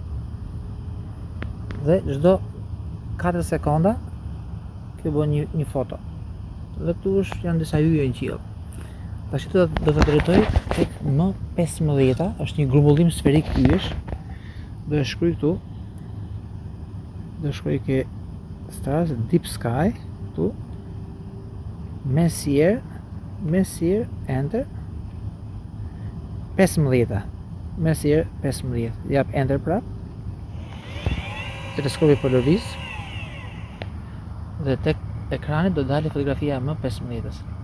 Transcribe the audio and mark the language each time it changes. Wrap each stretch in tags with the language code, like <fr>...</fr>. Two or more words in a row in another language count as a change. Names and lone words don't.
<sq>Dhe çdo 4 sekonda kjo bën një foto. Dhe këtu janë disa yje në qiell. Tash do të drejtoj tek M15, është një grumbullim sferik yjesh. Do e shkruaj këtu. Do shkruaj ke</sq> <en>stars deep sky</en> <sq>këtu. Messier, enter. 15. Messier 15. Jap enter prap. Teleskopi po lëviz. Dhe tek ekrani do dalë fotografia më 15-s.</sq>